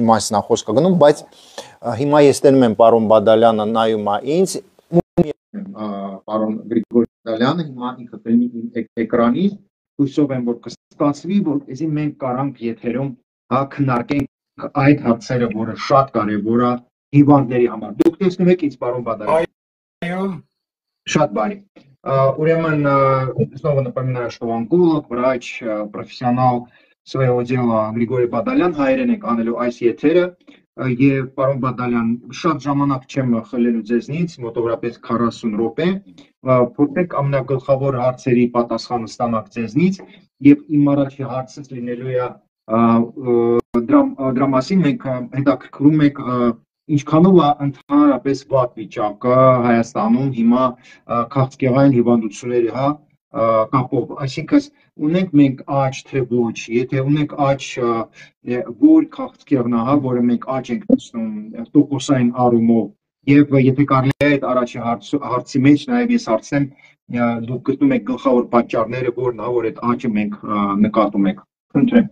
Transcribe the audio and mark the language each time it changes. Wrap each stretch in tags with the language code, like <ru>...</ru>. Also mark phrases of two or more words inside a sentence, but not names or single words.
<hy>մասին է խոսքը գնում, բայց հիմա ես տենում եմ պարոն Բադալյանը նայում է ինձ, պարոն Գրիգոր Բադալյանը հիմա ինքը կլինի իմ էկրանից, հույսով եմ որ կստացվի, որպեսզի մենք կարանք եթերում քննարկենք այդ հարցերը, որը շատ կարևոր է հիվանդների համար։ Դուք տեսնում եք ինձ պարոն Բադալյան։ Այո, շատ բարի։ Ուրեմն,</hy> <ru>снова напоминаю, что онколог, врач, профессионал своего дела</ru> <hy>Գրիգորի Բադալյան, հայերեն ենք անելու այս եթերը, եւ պարոն Բադալյան, շատ ժամանակ չեմ խլելու ձեզնից, մոտավորապես 40 րոպե, փորձեք ամենագլխավոր հարցերի պատասխանը ստանալ ձեզնից, եւ իմ առաջի հարցս լինելու է դրա մասին մենք հետաքրքրում ենք ինչքանով է ընդհանրապես վատ վիճակը Հայաստանում հիմա քաղցկեղային հիվանդությունների կապով, այսինքն ունենք մենք աճ թե ոչ, եթե ունենք աճ, որ քաղցկեղն է, որը մենք աճ ենք տեսնում տոկոսային առումով, եւ եթե կարելի է այդ առաջի հարցի մեջ նաեւ ես հարցնեմ, դուք գտնում եք գլխավոր պատճառները, որն է, որ այդ աճը մենք նկատում ենք։ Խնդրեմ։</hy>